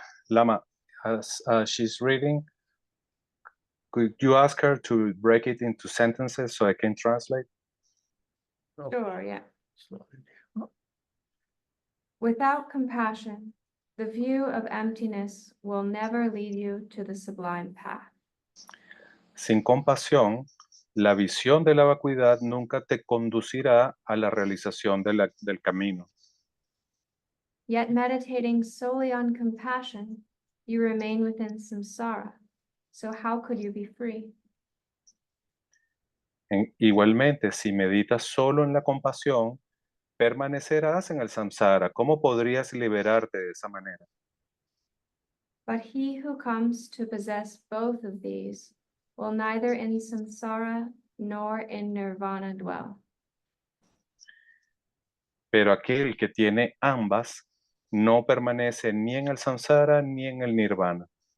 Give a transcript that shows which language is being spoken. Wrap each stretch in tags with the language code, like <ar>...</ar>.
<en>Lama, as she's reading, could you ask her to break it into sentences so I can translate? Sure, yeah. Without compassion, The view of emptiness will never lead you to the sublime path.</en> <es>Sin compasión, la visión de la vacuidad nunca te conducirá a la realización del camino.</es> <en>Yet meditating solely on compassion, you remain within samsara. So how could you be free?</en> <es>Igualmente, si meditas solo en la compasión, permanecerás en el samsara. ¿Cómo podrías liberarte de esa manera?</es> <en>But he who comes to possess both of these will neither in samsara nor in nirvana dwell.</en> <es>Pero aquel que tiene ambas no permanece ni en el samsara ni en el nirvana.</es>